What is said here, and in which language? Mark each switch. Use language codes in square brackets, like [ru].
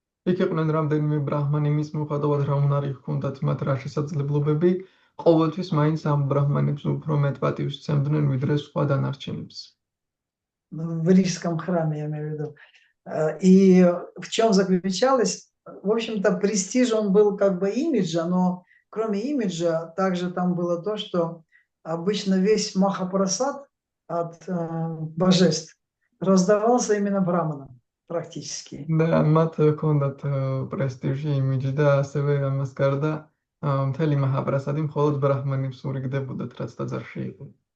[ka] იქ იყვნენ რამდენიმე ბრაჰმანი, მის მიუხედავად რა უნარი ჰქონდათ მათ რა შესაძლებლობები, ყოველთვის მაინც ამ ბრაჰმანებს უფრო მეტ პატივს სცემდნენ ვიდრე სხვა დანარჩენებს. [ru] В Рижском храме, я имею в виду. И в чем заключалось? В общем-то, престиж, он был как бы имиджа, но кроме имиджа, также там было то, что обычно весь махапрасад от божеств раздавался именно браманам, практически. Да, [ka] მათ ჰქონდათ პრესტიჟი, იმიჯი და ასევე ამას გარდა მთელი მაჰაპრასადი მხოლოდ ბრაჰმანებს ურიგდებოდათ, რაც ტაძარში იყო.